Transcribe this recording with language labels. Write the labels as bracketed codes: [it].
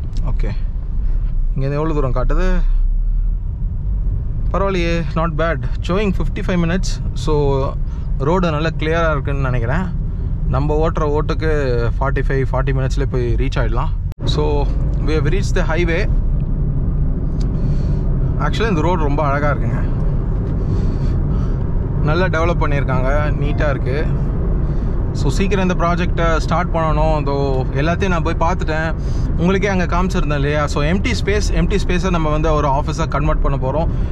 [ta] Okay, இங்கே எவ்வளோ தூரம் காட்டுது? பரவாயில்லையே, [en] Not bad. Showing 55 minutes. [ta] So road நல்லா கிளியராக இருக்குதுன்னு நினைக்கிறேன். நம்ம ஓட்டுற ஓட்டுக்கு 40 minutesலேயே போய் ரீச் ஆகிடலாம். [en] So we have reached the highway. [ta] Actually இந்த ரோடு ரொம்ப அழகாக இருக்குங்க, நல்லா டெவலப் பண்ணியிருக்காங்க, நீட்டாக இருக்குது. ஸோ சீக்கிரம் இந்த ப்ராஜெக்டை ஸ்டார்ட் பண்ணணும். அதோ எல்லாத்தையும் நான் போய் பார்த்துட்டேன், உங்களுக்கே அங்கே காமிச்சிருந்தேன் இல்லையா. ஸோ எம்டி ஸ்பேஸை நம்ம வந்து ஒரு ஆஃபீஸாக கன்வெர்ட் பண்ண போகிறோம்.